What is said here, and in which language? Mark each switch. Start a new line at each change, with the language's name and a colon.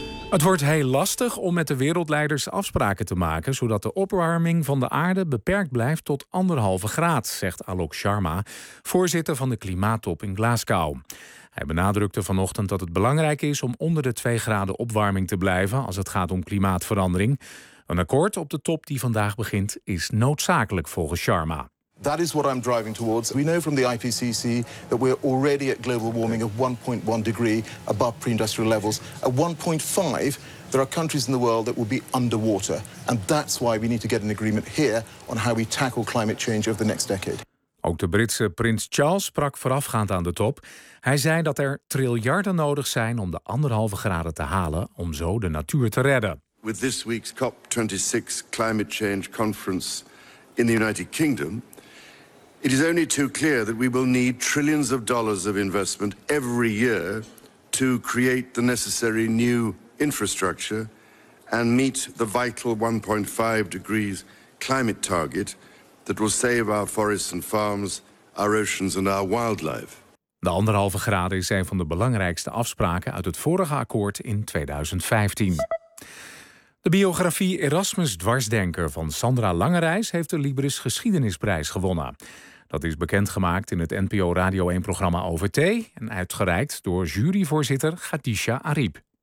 Dutch: Het wordt heel lastig om met de wereldleiders afspraken te maken, zodat de opwarming van de aarde beperkt blijft tot 1,5 graad, zegt Alok Sharma, voorzitter van de klimaattop in Glasgow. Hij benadrukte vanochtend dat het belangrijk is om onder de 2 graden opwarming te blijven als het gaat om klimaatverandering. Een akkoord op de top die vandaag begint is noodzakelijk volgens Sharma.
English: That is what I'm driving towards. We know from the IPCC that we're already at global warming of 1.1 degree above pre-industrial levels. At 1.5, there are countries in the world that will be underwater. And that's why we need to get an agreement here on how we tackle climate change over the next decade.
Dutch: Ook de Britse prins Charles sprak voorafgaand aan de top. Hij zei dat er triljarden nodig zijn om de 1,5 graden te halen om zo de natuur te redden.
English: With this week's COP26 climate change conference in the United Kingdom, it is only too clear that we will need trillions of dollars of investment every year to create the necessary new infrastructure and meet the vital 1.5 degrees climate target that will save our forests and farms, our oceans and our wildlife.
Dutch: De 1,5 graden is een van de belangrijkste afspraken uit het vorige akkoord in 2015. De biografie Erasmus Dwarsdenker van Sandra Langerijs heeft de Libris Geschiedenisprijs gewonnen. Dat is bekendgemaakt in het NPO Radio 1-programma OVT en uitgereikt door juryvoorzitter Khadija Ariep.